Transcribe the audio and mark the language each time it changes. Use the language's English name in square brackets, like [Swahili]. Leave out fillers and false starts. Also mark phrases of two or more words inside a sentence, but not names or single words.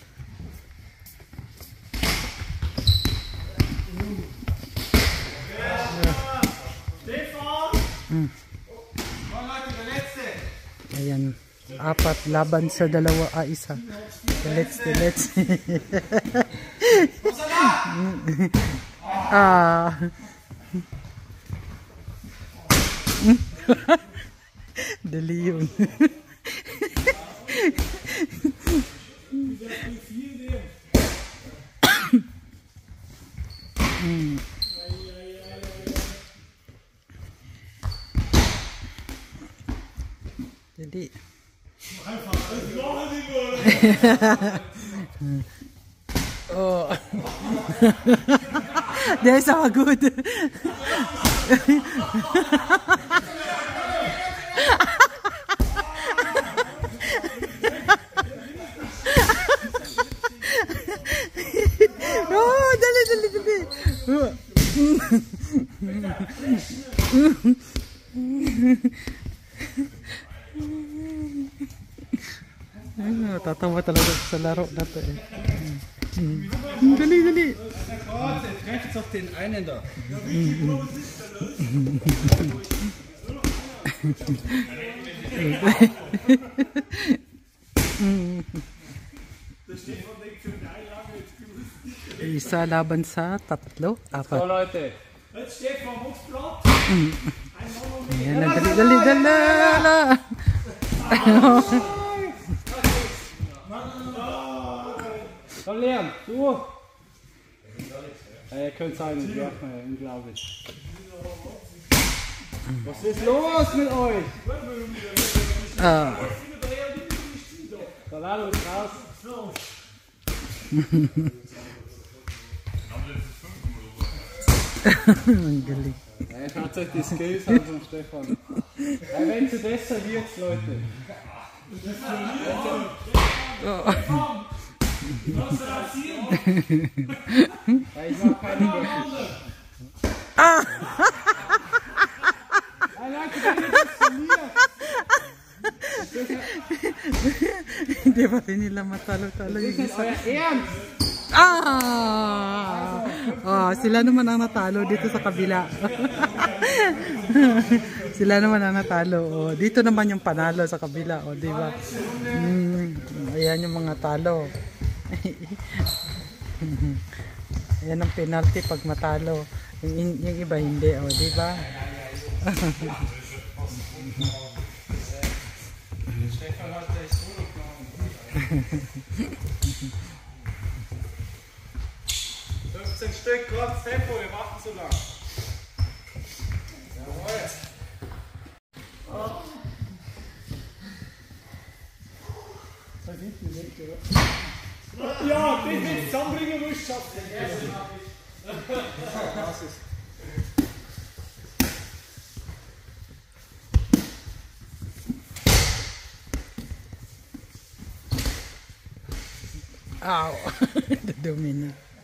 [Filipino] Ayan. 4 laban sa 2. Isa. Let's. Dali yun. Jadi oh. [English] They're so good. [Filipino] Oh, dali. Tatawa talaga sa laro na to eh. Dali. [German] Rechts auf den einen da. [Filipino] Isa laban sa 3, 4. [German] So Leute. Jetzt Stefan, mach's platt. [Filipino] Ayan, dali. [German] Komm Leon, du! Ihr könnt es nicht werfen, unglaublich. Was ist los mit euch? Salado ist raus. [Filipino] Galing. [German] Schaut euch die Skills an von Stefan. Wenn es besser wird, Leute. Ich mach keine Böcke. [Filipino] Hindi pa rin nila matalo-talo yung isa. Sila naman ang natalo dito sa kabila. Sila naman ang natalo. Dito naman yung panalo sa kabila, di ba? Ayan yung mga talo. Ayan ang penalty pag matalo. Yung iba hindi, di ba? [German] Stefan hat das Solo genommen. 15 Stück, kurz Tempo, wir warten zu lang. Jawohl. Ja, den willst du zusammenbringen, wo ich schaffe. Ow! [Filipino] Dumi na.